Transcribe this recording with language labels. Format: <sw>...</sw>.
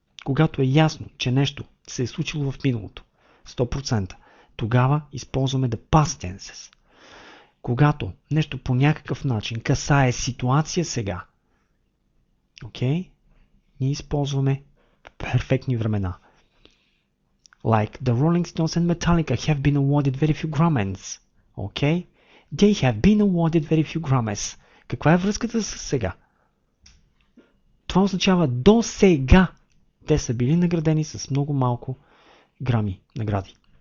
<bg>Когато е ясно, че нещо се е случило в миналото, 100%, тогава използваме</bg> <en>the past tenses.</en> <bg>Когато нещо по някакъв начин касае ситуация сега, okay? Ние използваме перфектни времена.</bg> <en>Like the Rolling Stones and Metallica have been awarded very few Grammys. Okay? They have been awarded very few Grammys.</en> <bg>Каква е връзката с сега? Това означава до сега те са били наградени с много малко грами награди.</bg>